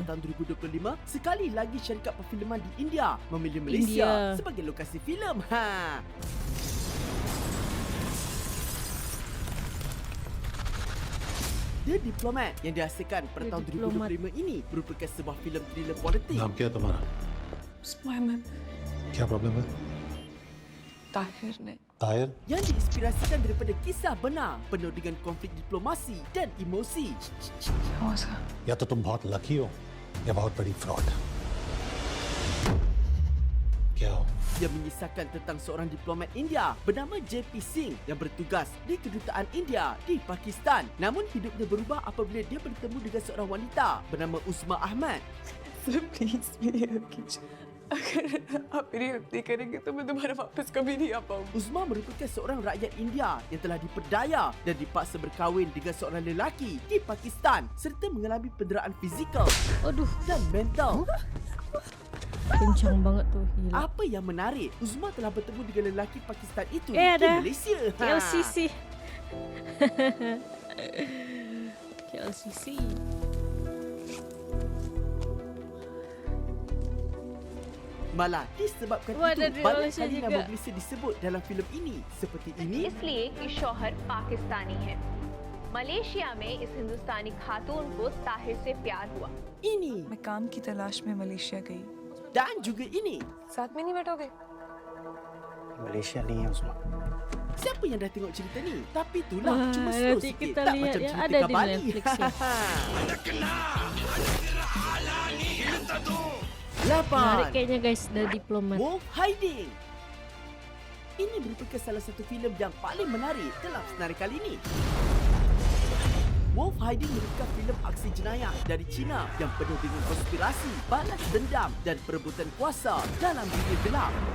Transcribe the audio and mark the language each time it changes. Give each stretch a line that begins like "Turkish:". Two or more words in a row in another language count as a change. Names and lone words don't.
Malay: tahun 2025, sekali lagi syarikat perfilman di India memilih Malaysia India. sebagai lokasi filem. The Diplomat yang dihasilkan pada The tahun Diplomat. 2025 ini merupakan sebuah filem thriller politik.
Hindi: नाम क्या है तुम्हारा? मैं क्या प्रॉब्लम है? ताहिर ने ताहिर?
Malay: Yang diinspirasikan daripada kisah benar penuh dengan konflik diplomasi dan emosi.
Hindi: क्या हुआ? या तो तुम बहुत लकी हो या बहुत बड़ी फ्रॉड। क्या हो?
Malay: Ia mengisahkan tentang seorang diplomat India bernama JP Singh yang bertugas di kedutaan India di Pakistan. Namun hidupnya berubah apabila dia bertemu dengan seorang wanita bernama Uzma Ahmad.
Hindi: प्लीज मेरी हेल्प कीजिए। अगर आप मेरी हेल्प नहीं करेंगे तो मैं दोबारा वापस कभी नहीं आ पाऊंगी।
Malay: Uzma merupakan seorang rakyat India yang telah diperdaya dan dipaksa berkahwin dengan seorang lelaki di Pakistan serta mengalami penderaan fizikal Aduh, dan mental.
Indonesian: kencang banget tuh, gila.
Malay: Apa yang menarik, Uzma telah bertemu dengan lelaki Pakistan itu di ada Malaysia. KLCC. KLCC. Malah disebabkan Wah, ada itu di banyak Malaysia kali juga. nama Malaysia disebut dalam filem ini. Seperti ini,
Hindi: इसलिए कि शौहर पाकिस्तानी है। मलेशिया में इस हिंदुस्तानी खातून को ताहिर से प्यार हुआ।
Malay: ini
Hindi: मैं काम की तलाश में मलेशिया गई।
Malay: dan juga ini.
Hindi: साथ में नहीं बैठोगे? मलेशिया नहीं है उसमें।
Malay: Siapa yang dah tengok cerita ni? Tapi itulah Wah, cuma slow nanti sikit. kita Tak lihat macam yang cerita ada di Bali. Netflix ya. 8.
Indonesian: Menarik kayaknya guys, dari diplomat.
Malay: Wolf Hiding. Ini merupakan salah satu filem yang paling menarik dalam senarai kali ini. Wolf Hiding merupakan filem aksi jenayah dari China yang penuh dengan konspirasi, balas dendam dan perebutan kuasa dalam dunia gelap.